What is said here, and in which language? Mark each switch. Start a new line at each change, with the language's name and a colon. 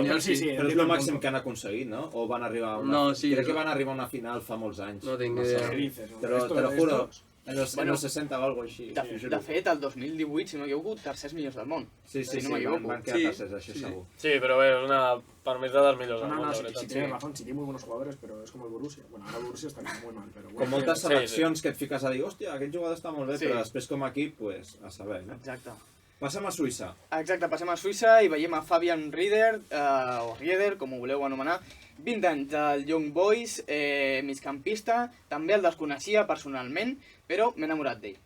Catalan: Però és el màxim que han aconseguit, no? O van arribar a una... No, sí. Crec que van arribar a una final fa molts anys. No tinc ni idea.
Spanish: Te lo juro. En los 60 o algo així.
Catalan: De fet, el 2018, si no m'equivoco, tercers millors del món. Sí, si no m'equivoco. van quedar tercers, això segur. Sí, però bé, és una... Per mi és dels millors del món, la
Spanish: Sí,
Catalan: veritat.
Spanish: tiene razón, sí tiene muy buenos jugadores, pero es como el Borussia. Bueno, ahora el Borussia está muy mal, pero bueno.
Catalan: Com moltes seleccions que et fiques a dir, hòstia, aquest jugador està molt bé, Sí. però després com a equip, pues, a saber, no? Exacte. Passem a Suïssa. Exacte, passem a Suïssa i veiem a Fabian Rieder, o Rieder, com ho voleu anomenar, 20 anys del Young Boys, migcampista, també el desconeixia personalment, però m'he enamorat d'ell.